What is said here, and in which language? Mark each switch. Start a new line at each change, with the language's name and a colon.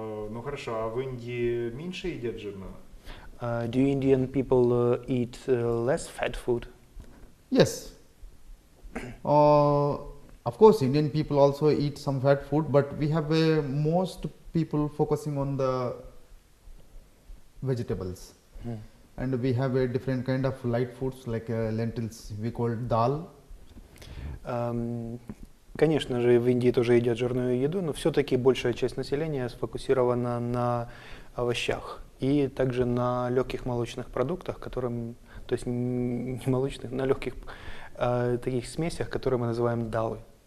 Russian: Ну хорошо, а в Индии меньше едят жирного?
English: Do Indian people eat less fat food? Yes. Of course, Indian people also eat some fat food, but we have most people focusing on the vegetables. And we have a different kind of light foods like lentils, we call dal.
Russian: Конечно же, в Индии тоже едят жирную еду, но все-таки большая часть населения сфокусирована на овощах и также на легких молочных продуктах, которым, то есть не молочных, на легких таких смесях, которые мы называем далы.